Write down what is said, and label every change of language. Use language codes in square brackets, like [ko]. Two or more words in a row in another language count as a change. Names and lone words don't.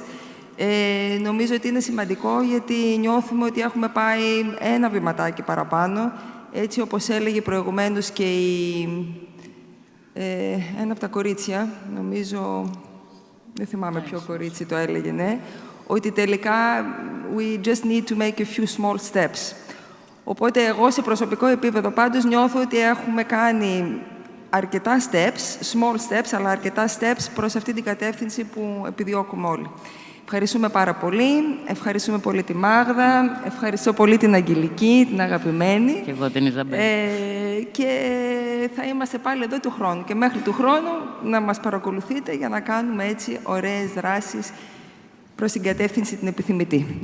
[el] Νομίζω ότι είναι σημαντικό, γιατί νιώθουμε ότι έχουμε πάει ένα βηματάκι παραπάνω. Έτσι όπως έλεγε προηγουμένως και ένα από τα κορίτσια, νομίζω, δεν θυμάμαι ποιο κορίτσι το έλεγε, ναι, ότι τελικά [en] we just need to make a few small steps. [el] Οπότε εγώ σε προσωπικό επίπεδο πάντως νιώθω ότι έχουμε κάνει αρκετά [en] steps, small steps, [el] αλλά αρκετά steps προς αυτή την κατεύθυνση που επιδιώκουμε όλοι. Ευχαριστούμε πάρα πολύ. Ευχαριστούμε πολύ τη Μάγδα. Ευχαριστώ πολύ την Αγγελική, την αγαπημένη. Και εγώ την Ιζαμπέλ. Και θα είμαστε πάλι εδώ του χρόνου. Και μέχρι του χρόνου να μας παρακολουθείτε για να κάνουμε έτσι ωραίες δράσεις προς την κατεύθυνση την επιθυμητή.